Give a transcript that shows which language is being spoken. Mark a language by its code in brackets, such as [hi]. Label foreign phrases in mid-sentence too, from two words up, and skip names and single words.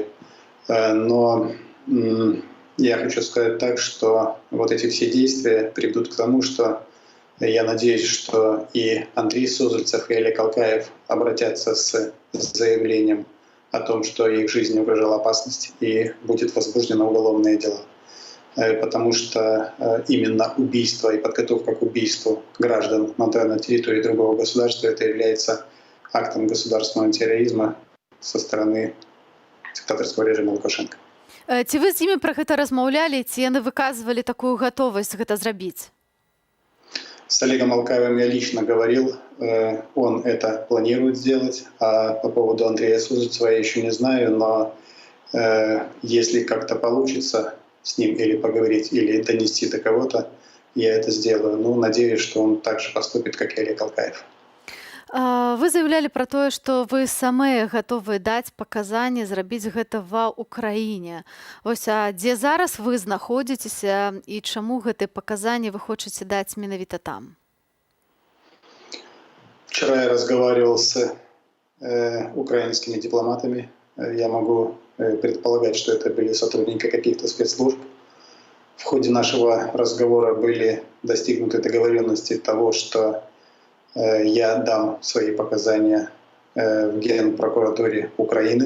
[ru] Но я хочу сказать так, что вот эти все действия приведут к тому, что я надеюсь, что и Андрей Суздальцев, и Олег Алкаев обратятся с заявлением о том, что их жизни угрожала опасность, и будет возбуждено уголовное дело. Потому что именно убийство и подготовка к убийству граждан на территории другого государства — это является актом государственного терроризма со стороны диктаторского режима Лукашенко. [be] Ці вы з імі пра гэта размаўлялі, ці яны выказвалі такую гатовасць гэта зрабіць? [ru] С Олегом Алкаевым я лично говорил, он это планирует сделать, а по поводу Андрея Сузицева я еще не знаю, но если как-то получится с ним или поговорить, или донести до кого-то, я это сделаю. Ну, надеюсь, что он так же поступит, как и Олег Алкаев. [be] Вы заявлялі пра тое, што вы самыя гатовыя даць паказанні, зрабіць гэта ва ўкраіне. Вось, а дзе зараз вы знаходзіцеся і чаму гэтыя паказанні вы хочаце даць менавіта там? [ru] Вчера я разговаривал с украинскими дипломатами. Я могу предполагать, что это были сотрудники каких-то спецслужб. В ходе нашего разговора были достигнуты договоренности того, что я дам свои показания в Генпрокуратуре Украины.